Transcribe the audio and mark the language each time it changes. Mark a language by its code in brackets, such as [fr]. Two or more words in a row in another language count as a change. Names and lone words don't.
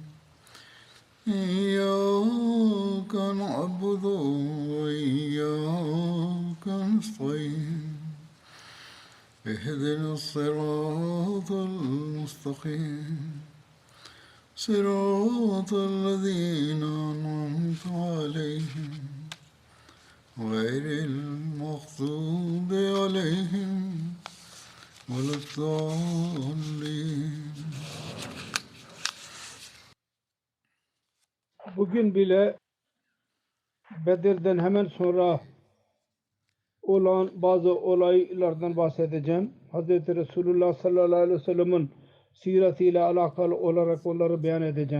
[ar] إياك نعبد وإياك نستعين اهدنا الصراط المستقيم صراط الذين أنعمت عليهم غير المغضوب عليهم ولا الضالين. [tr] Bugün bile Bedir'den hemen sonra olan bazı olaylardan bahsedeceğim. Hz. Resulullah [ar] صلى الله عليه وسلم'in [tr] siretiyle alakalı olarak onları beyan edeceğim.